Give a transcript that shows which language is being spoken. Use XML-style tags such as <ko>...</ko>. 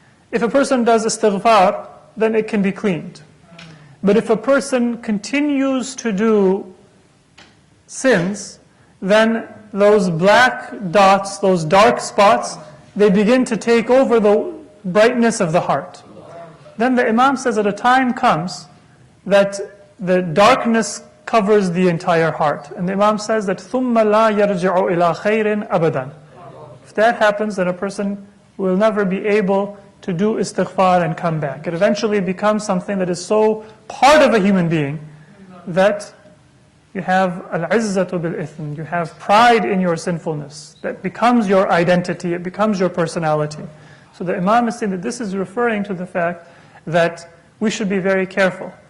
<en>If a person does istighfar, then it can be cleaned. But if a person continues to do sins, then those black dots, those dark spots, they begin to take over the brightness of the heart. Then the Imam says that a time comes that the darkness covers the entire heart. And the Imam says that</en> <ar>ثُمَّ لَا يَرْجِعُ إِلَىٰ خَيْرٍ أَبَدًا.</ar> <en>If that happens, then a person will never be able to do istighfar and come back. It eventually becomes something that is so part of a human being that you have al-izzatu bil-ithn, you have pride in your sinfulness. That becomes your identity, it becomes your personality. So the Imam is saying that this is referring to the fact that we should be very careful.</en>